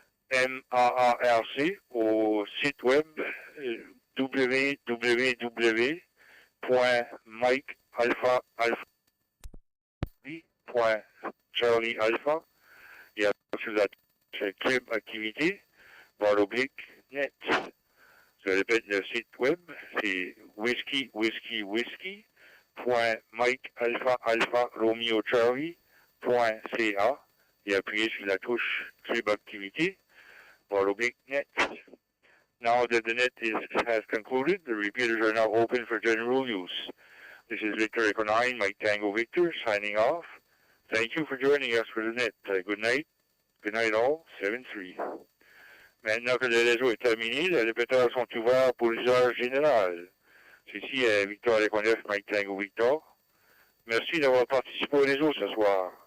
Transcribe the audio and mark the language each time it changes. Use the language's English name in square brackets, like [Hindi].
[French] MAARC au site web www.mikealpha.charliealpha et après sur la Club Activité, /net. Je répète le site web, c'est whisky-whiskey-whiskey.mikealpha-alpha-romeo-charlie.ca et appuyez sur la touche Club Activité, /net. [English] Now that the net has concluded, the repeaters are now open for general use. This is Victor Echo 9, Mike Tango Victor, signing off. Thank you for joining us for the net. Good night. Good night all. 7-3. [French] Maintenant que le réseau est terminé, les répéteurs sont ouverts pour l'usage général. Ceci est Victor Echo 9, Mike Tango Victor. Merci d'avoir participé au réseau ce soir.